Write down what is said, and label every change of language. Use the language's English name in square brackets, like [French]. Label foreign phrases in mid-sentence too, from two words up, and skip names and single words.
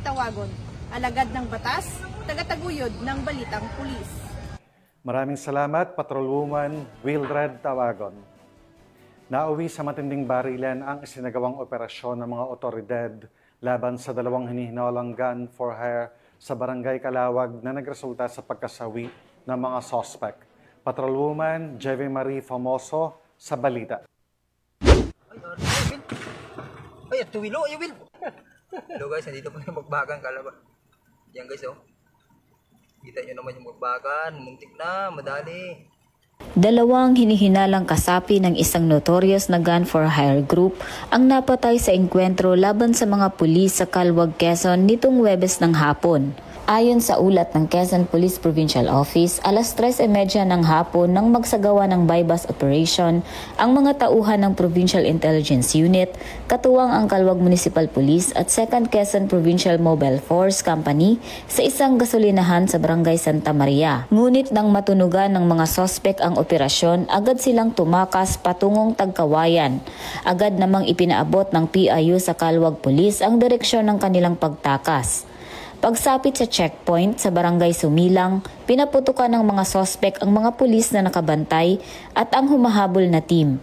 [Filipino] Tawagon, alagad ng batas, tagataguyod ng balitang pulis. Maraming salamat, Patrolwoman Mildred Tawagon. Nauwi sa matinding barilan ang isinagawang operasyon ng mga otoridad laban sa 2 hinihinalang [English] gun for hire [Filipino] sa Barangay Calawag na nagresulta sa pagkasawi ng mga suspect. Patrolwoman Jeve Marie Famoso sa balita. Ay, tuwilo, Will. Hello guys, nandito po yung magbagang Calawag. Yan guys, oh. Kita nyo naman yung magbagan, muntik na, madali. 2 hinihinalang kasapi ng isang notorious na [English] gun for hire [Filipino] group ang napatay sa engkwentro laban sa mga pulis sa Calawag, Quezon nitong Huwebes ng hapon. Ayon sa ulat ng Quezon Police Provincial Office, alas 3:30 ng hapon nang magsagawa ng [English] buy-bust operation [Filipino] ang mga tauhan ng Provincial Intelligence Unit, katuwang ang Calawag Municipal Police at 2nd Quezon Provincial Mobile Force Company sa isang gasolinahan sa Barangay Santa Maria. Ngunit nang matunugan ng mga sospek ang operasyon, agad silang tumakas patungong Tagkawayan. Agad namang ipinaabot ng PIU sa Calawag Police ang direksyon ng kanilang pagtakas. Pagsapit sa checkpoint sa Barangay Sumilang, pinaputukan ng mga sospek ang mga pulis na nakabantay at ang humahabol na team.